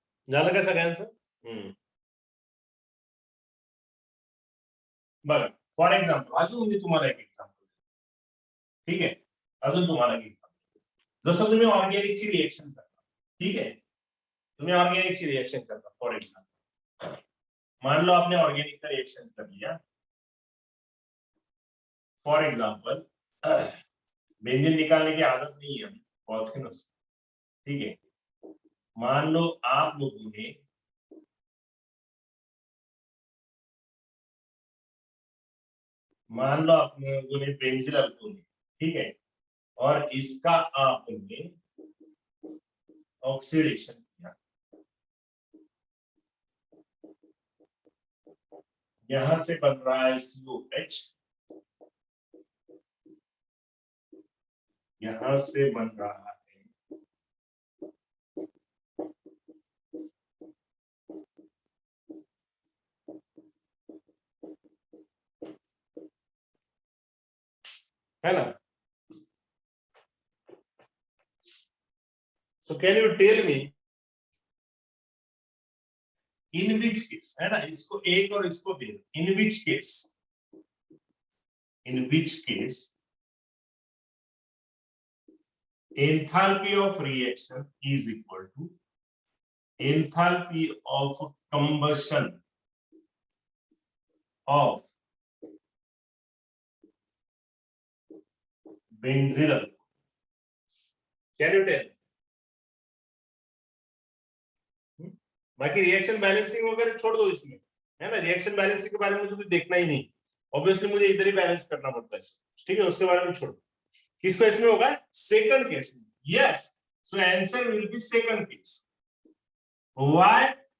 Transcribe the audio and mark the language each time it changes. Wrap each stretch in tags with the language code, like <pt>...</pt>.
<mr>झालं का सगळ्यांचं? बघा, फॉर एक्झाम्पल अजून मी तुम्हाला एक एक्झाम्पल, ठीक आहे? अजून तुम्हाला एक एक्झाम्पल, जसं तुम्ही ऑर्गॅनिकची रिएक्शन करता, ठीक आहे?</mr> <hi>तुम्ही ऑर्गेनिक रिएक्शन करता, फॉर एग्जाम्पल मान लो आपने ऑर्गेनिक का रिएक्शन कर लिया, फॉर एग्जाम्पल बेंजीन निकालने की आदत नहीं है पॉलीथिनस, ठीक है? मान लो आप लोगों ने बेंजीन अल्कोहल, ठीक है, और इसका आपने ऑक्सीडेशन किया, यहां से बन रहा है COH, यहां से बन रहा है ना।</hi> <en>So can you tell me in which case,</en> <hi>है ना, इसको एक और इसको B,</hi> <en>in which case enthalpy of reaction is equal to enthalpy of combustion of benzyl alcohol. Can you tell?</en> <hi>बाकी रिएक्शन बैलेंसिंग वगैरह छोड़ दो इसमें, है ना, रिएक्शन बैलेंसिंग के बारे में मुझे देखना ही नहीं, ऑब्वियसली मुझे इधर ही बैलेंस करना पड़ता है, ठीक है, उसके बारे में छोड़ दो। किसका इसमें होगा? Second case.</hi> <en>Yes, so answer will be second case. Why?</en>